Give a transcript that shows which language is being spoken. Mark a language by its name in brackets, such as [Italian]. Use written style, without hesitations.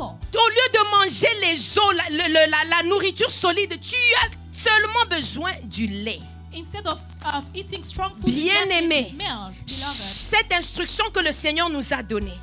[French] Au lieu de manger les os, la nourriture solide, tu as seulement besoin du lait. [English] Instead of eating strong food, you just [French] Bien-aimé, [English] eat milk. Beloved, [French] cette instruction que le Seigneur nous a donnée,